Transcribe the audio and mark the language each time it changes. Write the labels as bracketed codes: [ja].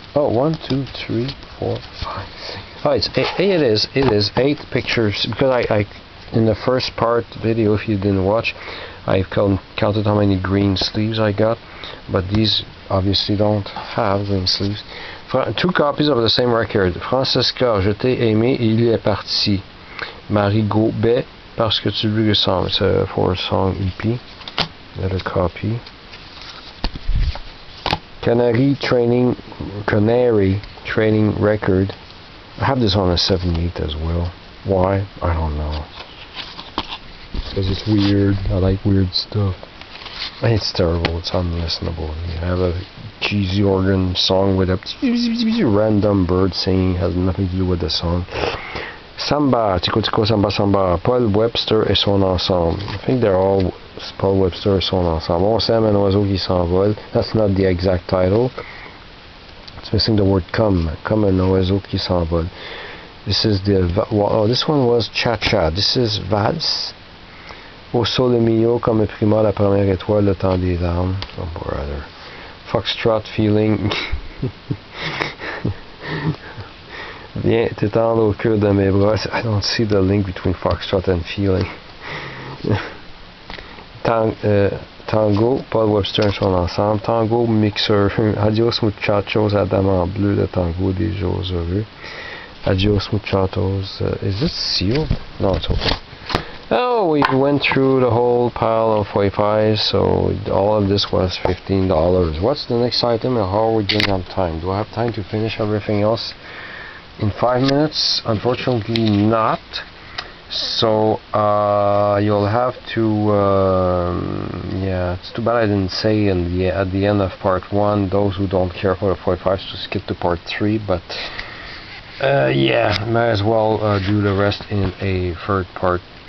[en] Oh, 1, 2, 3, 4, 5, 6. Oh, it's 8. It is 8 pictures, because I in the first part video, if you didn't watch, I've counted how many green sleeves I got, but these obviously don't have green sleeves. 2 copies of the same record. [fr] Francesca, Je t'ai aimé, il est parti. [en] Marie Gaubet, Parce que tu lui ressembles. It's a 4-song EP. Another copy. Canary Training Record. I have this on a 7/8 as well. Why? I don't know. Because it's weird. I like weird stuff. It's terrible. It's unlistenable. You have a cheesy organ song with a random bird singing, has nothing to do with the song. [fr] Samba, Tico Tico Samba Samba, Paul Webster et son ensemble. [en] I think they're all Paul Webster et son ensemble. [fr] On sème un oiseau qui s'envole. [en] That's not the exact title. It's missing the word comme un oiseau qui s'envole. This is this one was Cha Cha. This is Vals. [fr] Au sole mio comme prima la première étoile, le temps des larmes. [en] Oh, brother. Foxtrot Feeling. [fr] Viens t'étendre au cœur de mes bras. [en] I don't see the link between Foxtrot and Feeling. [fr] Tango, Paul Webster et son ensemble. Tango Mixer. Adios muchachos, Adam en bleu, le tango des jours heureux. [en] Adios muchachos. Is this sealed? No, it's open. Oh, we went through the whole pile of 45s, so all of this was $15. What's the next item and how are we doing on time? Do I have time to finish everything else in 5 minutes? Unfortunately not. So you'll have to yeah, it's too bad I didn't say at the end of part 1, those who don't care for the 45s to skip to part 3, but yeah, might as well do the rest in a third part